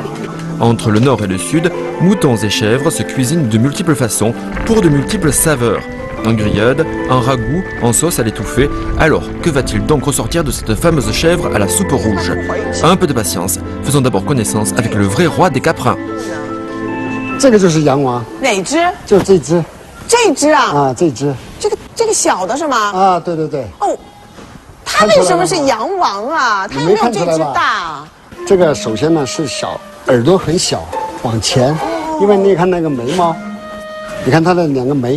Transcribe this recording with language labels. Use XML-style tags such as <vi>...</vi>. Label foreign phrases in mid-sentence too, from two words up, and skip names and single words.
<fr>Entre le nord et le sud, moutons et chèvres se cuisinent de multiples façons pour de multiples saveurs. En grillade, en ragoût, en sauce à l'étouffée. Alors, que va-t-il donc ressortir de cette fameuse chèvre à la soupe rouge? Un peu de patience, faisons d'abord connaissance avec le vrai roi des caprins.</fr> <zh>这个就是羊王，哪只？就这只这只啊？啊，这只这个小的是吗？啊，对对对，哦，它为什么是羊王啊？它有没有这只大？这个首先呢是小，耳朵很小，往前，因为你看那个眉毛，你看它的两个眉，</zh>